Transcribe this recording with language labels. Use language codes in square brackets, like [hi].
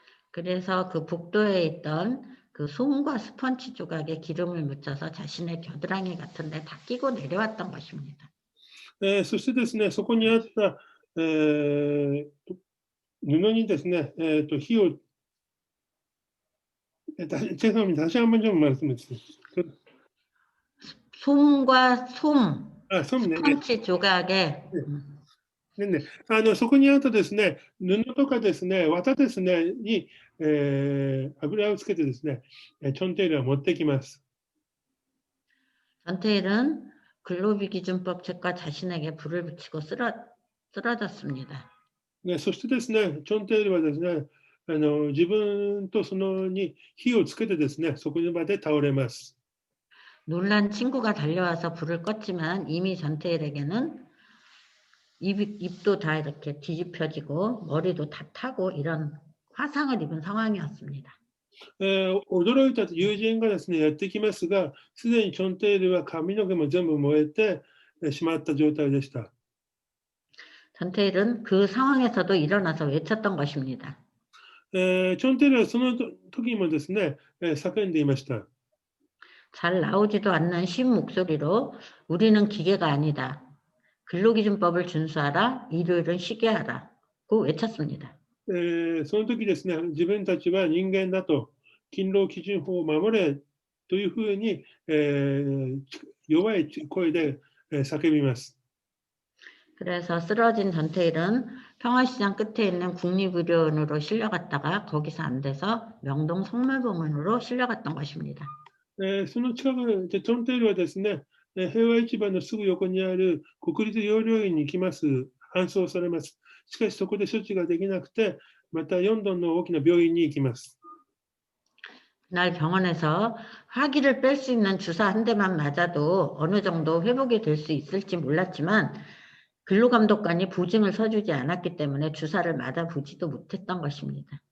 [ko] 그래서 그 복도에 있던 그 솜과 스펀지 조각에 기름을 묻혀서 자신의 겨드랑이 같은 데 다 끼고 내려왔던 것입니다. [ja] そしてですね、そこにあった、布にですね、火を [ko] 죄송합니다. 다시 한번 좀 말씀해 주세요. 솜과 솜, 솜, 네. 스펀지 조각에 [ja] ね、そこにあったですね、布とかですね、綿ですね、に、油をつけてですね、チョンテイルは持ってきます。 [ko] 전태일은 근로비기준법 책과 자신에게 불을 붙이고 쓰러졌습니다. [ja] ね、そしてですね、チョンテイルはですね、自分とそのに火をつけてですね、そこにまで倒れます。 [ko] 놀란 친구가 달려와서 불을 껐지만 이미 전태일에게는 입도 다 이렇게 뒤집혀지고 머리도 다 타고 이런 화상을 입은 상황이었습니다. [ja] 驚いた友人がですね、やってきますが、すでにチョンテイルは髪の毛も全部燃えてしまった状態でした。 [ko] 전태일은 그 상황에서도 일어나서 외쳤던 것입니다. [ja] チョンテイルはその時もですね、叫んでいました。 [ko] 잘 나오지도 않는 쉰 목소리로 우리는 기계가 아니다. 근로기준법을 준수하라. 일요일은 쉬게 하라고 외쳤습니다. [ja] その時ですね、自分たちは人間だと、勤労基準法を守れというふうに、弱い声で叫びます。 [ko] 그래서 쓰러진 전태일은 평화시장 끝에 있는 국립의료원으로 실려갔다가 거기서 안 돼서 명동 성말병원으로 실려갔던 것입니다. [ja] その近くでチョンテイルはですね、平和市場のすぐ横にある国立養老院に行きます、搬送されます。しかしそこで処置ができなくて、またヨンドンの大きな病院に行きます。 [ko] 그날 병원에서 화기를 뺄 수 있는 주사 한 대만 맞아도 어느 정도 회복이 될 수 있을지 몰랐지만 근로감독관이 보증을 서주지 않았기 때문에 주사를 맞아보지도 못했던 것입니다.